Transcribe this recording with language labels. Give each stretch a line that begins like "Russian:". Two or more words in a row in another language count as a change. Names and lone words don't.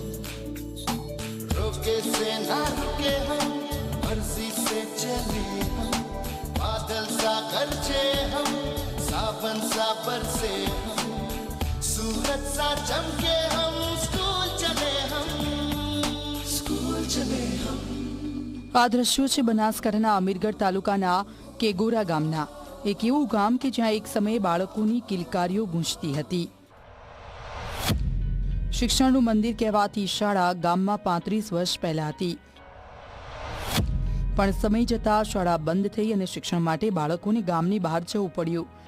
Hindi: रोके से ना रुके हम, मर्जी से चले हम, बादल सा गरजे हम, सावन सा बरसे हम, सूरज सा चमके हम, स्कूल चले हम।
Gujarati: આ દ્રશ્યો છે બનાસકાંઠાના અમીરગઢ તાલુકાના કેગોરા ગામના। એક એવું ગામ કે જ્યાં એક સમયે બાળકોની કિલકારીઓ ગૂંજતી હતી। શિક્ષણનું મંદિર કહેવાતી શાળા ગામમાં 35 વર્ષ પહેલા હતી, પણ સમય જતાં શાળા બંધ થઈ અને શિક્ષણ માટે બાળકોને ગામની બહાર જવું પડ્યું।